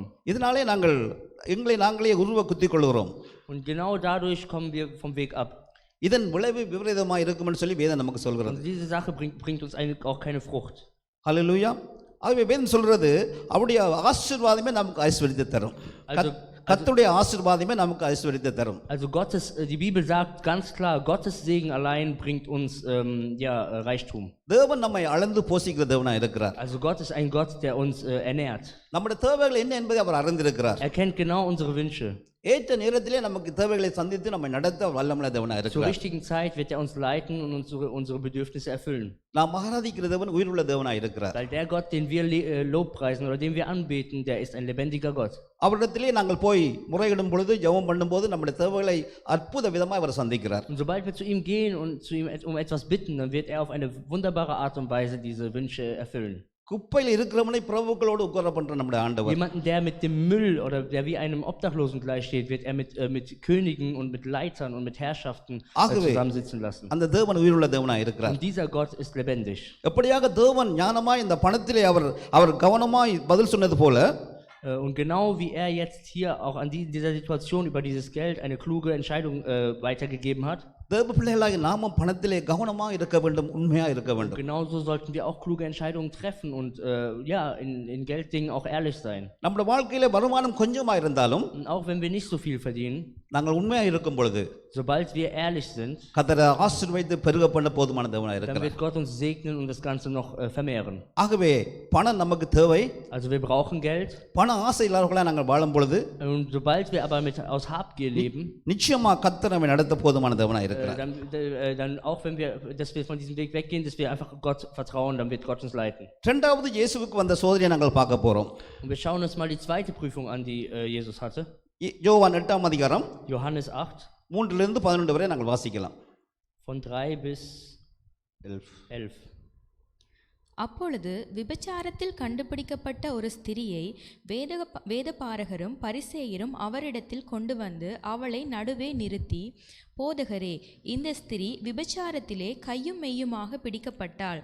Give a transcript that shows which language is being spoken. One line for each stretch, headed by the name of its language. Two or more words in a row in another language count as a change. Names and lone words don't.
Tamil: இதனாலே நாங்கள் எங்களை நாங்களே உருவ குத்திக் கொள்கிறோம்.
German: Und genau dadurch kommen wir vom Weg ab.
Tamil: இதன் விளைவு விபரீதமாக இருக்கும்னு சொல்லி வேதம் நமக்கு சொல்கிறது.
German: Und diese Sache bringt uns eigentlich auch keine Frucht.
Tamil: ஹல்லேலூயா. ஆகவே வேதம் சொல்றது, அவருடைய ஆசீர்வாதமே நமக்கு ஐஸ்வரியத்தை தரும். கர்த்தருடைய ஆசீர்வாதமே நமக்கு ஐஸ்வரியத்தை தரும்.
German: Also die Bibel sagt ganz klar, Gottes Segen allein bringt uns Reichtum.
Tamil: தேவன் நம்மை அளந்து போஷிக்கிற தேவனா இருக்கிறார்.
German: Also Gott ist ein Gott, der uns ernährt.
Tamil: நம்முடைய தேவைகள் என்ன என்பதை அவர் அறிந்திருக்கிறார்.
German: Er kennt genau unsere Wünsche.
Tamil: ஏற்ற நேரத்திலே நமக்கு தேவைகளை சந்தித்து நம்மை நடத்த வல்லமையுள்ள தேவனா
German: Zur
Tamil: இருக்கிறார்.
German: richtigen Zeit wird er uns leiten und unsere Bedürfnisse erfüllen.
Tamil: நாம் ஆராதிக்கிற தேவன் உயிருள்ள தேவனா இருக்கிறார்.
German: Weil der Gott, den wir lobpreisen oder den wir anbeten, der ist ein lebendiger Gott.
Tamil: அவரிடத்திலே நாங்கள் போய் முறையிடும் பொழுது, ஜெபம் பண்ணும்போது நம்முடைய தேவைகளை அற்புத விதமாக அவர் சந்திக்கிறார்.
German: Und sobald wir zu ihm gehen und zu ihm etwas bitten, dann wird er auf eine wunderbare wunderbare Art und Weise diese Wünsche erfüllen.
Tamil: குப்பையில் இருக்கிறவனை பிரபுக்களோடு உட்கார பண்ற நம்முடைய ஆண்டவர்.
German: Jemanden, der mit dem Müll oder der wie einem Obdachlosen gleichsteht, wird er mit Königen und mit Leitern und mit Herrschaften zusammensitzen lassen.
Tamil: அந்த தேவன் உயிருள்ள தேவனாய் இருக்கிறார்.
German: Und dieser Gott ist lebendig.
Tamil: எப்படியாக தேவன் ஞானமாய் இந்த பணத்திலே அவர் கவனமாய் பதில் சொன்னது போல
German: Und genau wie er jetzt hier auch an dieser Situation über dieses Geld eine kluge Entscheidung weitergegeben hat,
Tamil: தேவ பிள்ளைகளாகி நாமும் பணத்திலே கவனமாக இருக்க வேண்டும், உண்மையாக இருக்க வேண்டும்.
German: genauso sollten wir auch kluge Entscheidungen treffen und ja, in Gelddingen auch ehrlich sein.
Tamil: நம்முடைய வாழ்க்கையிலே வருமானம் கொஞ்சமா இருந்தாலும்
German: Und auch wenn wir nicht so viel verdienen,
Tamil: நாங்கள் உண்மையாக இருக்கும் பொழுது
German: sobald wir ehrlich sind,
Tamil: கர்த்தர் ஆசீர்வதித்து பெருக பண்ண போதுமான தேவனாய்
German: dann
Tamil: இருக்கிறார்.
German: wird Gott uns segnen und das Ganze noch vermehren.
Tamil: ஆகவே பணம் நமக்கு தேவை.
German: Also wir brauchen Geld.
Tamil: பண ஆசை இல்லாதவர்களாக நாங்கள் வாழும் பொழுது
German: Und sobald wir aber aus Habgier leben,
Tamil: நிச்சயமா கர்த்தர் நம்மை நடத்த போதுமான தேவனாய் இருக்கிறார்.
German: dann auch wenn dass wir von diesem Weg weggehen, dass wir einfach Gott vertrauen, dann wird Gott uns leiten.
Tamil: இரண்டாவது இயேசுவுக்கு வந்த சோதனையை நாங்கள் பார்க்க போறோம்.
German: Und wir schauen uns mal die zweite Prüfung an, die Jesus hatte.
Tamil: யோவான் 8ஆம் அதிகாரம்
German: Johannes 8,
Tamil: 3 11 வரை நாங்கள் வாசிக்கலாம்.
German: von 3 bis 11.
Tamil: அப்பொழுது விபச்சாரத்தில் கண்டுபிடிக்கப்பட்ட ஒரு ஸ்திரியை வேதபாரகரும் பரிசேயரும் அவரிடத்தில் கொண்டு வந்து அவளை நடுவே நிறுத்தி, போதகரே, இந்த ஸ்திரீ விபச்சாரத்திலே கையும் மெய்யுமாக பிடிக்கப்பட்டாள்.